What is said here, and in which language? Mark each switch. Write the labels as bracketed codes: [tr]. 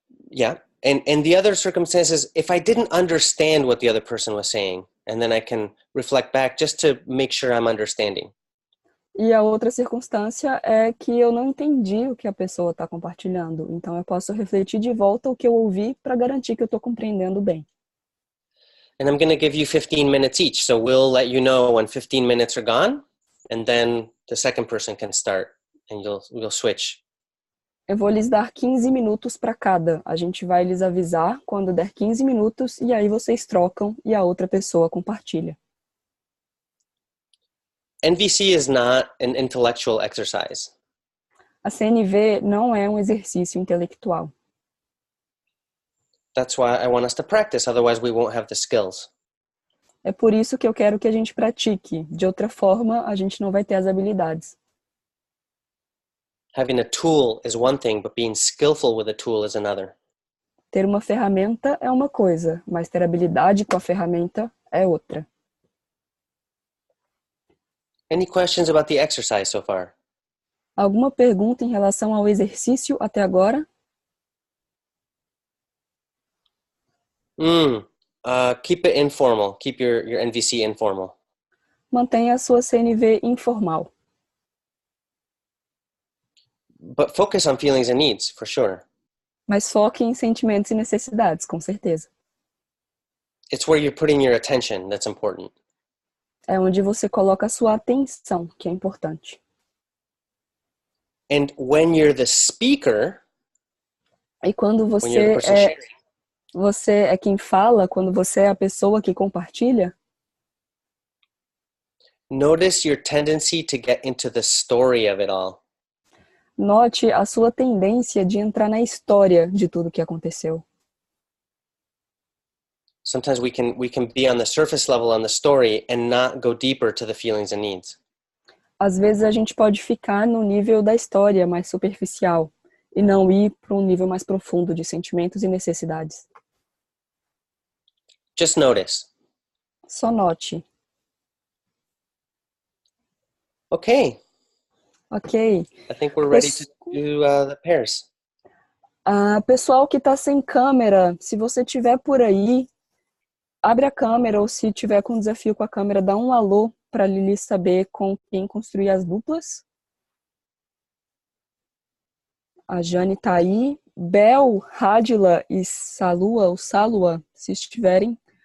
[en] Yeah. And the other circumstances, if I didn't understand what the other person was saying, and then I can reflect back just to make sure I'm understanding. [pt] E a outra circunstância é que eu não entendi o que a pessoa está compartilhando. Então eu posso refletir de volta o que eu ouvi para garantir que eu estou compreendendo bem. [en] And I'm going to give you 15 minutes each. So we'll let you know when 15 minutes are gone, and then the second person can start, and we'll switch. [pt] Eu vou lhes dar 15 minutos para cada. A gente vai lhes avisar quando der 15 minutos e aí vocês trocam e a outra pessoa compartilha. [en] NVC is not an intellectual exercise. [pt] A CNV não é um exercício intelectual. [en] That's why I want us to practice, otherwise we won't have the skills. [pt] É por isso que eu quero que a gente pratique. De outra forma, a gente não vai ter as habilidades. [en] Having a tool is one thing, but being skillful with a tool is another. [pt] Ter uma ferramenta é uma coisa, mas ter habilidade com a ferramenta é outra. [en] Any questions about the exercise so far? [pt] Alguma pergunta em relação ao exercício até agora? [en] Keep it informal. Keep your NVC informal. [pt] Mantenha a sua CNV informal. [en] But focus on feelings and needs, for sure. [pt] Mas foque em sentimentos e necessidades, com certeza. [en] It's where you're putting your attention that's important. [pt] É onde você coloca a sua atenção, que é importante. [en] And when you're the speaker, [pt] E quando [en] when you're the person sharing, [pt] você é quem fala, quando você é a pessoa que compartilha, [en] notice your tendency to get into the story of it all. [pt] note a sua tendência de entrar na história de tudo que aconteceu. [en] Sometimes we can be on the surface level on the story and not go deeper to the feelings and needs. [pt] Às vezes a gente pode ficar no nível da história mais superficial e não ir para um nível mais profundo de sentimentos e necessidades. [en] Just notice. [pt] Só note. [en] Okay. [pt] Ok. [en] I think we're ready to do the pairs. [pt] Pessoal que está sem câmera, se você estiver por aí, abre a câmera, ou se tiver com desafio com a câmera, dá um alô para a Lili saber com quem construir as duplas. A Jane tá aí. Bel, Radila e Salua, ou Salua, se estiverem.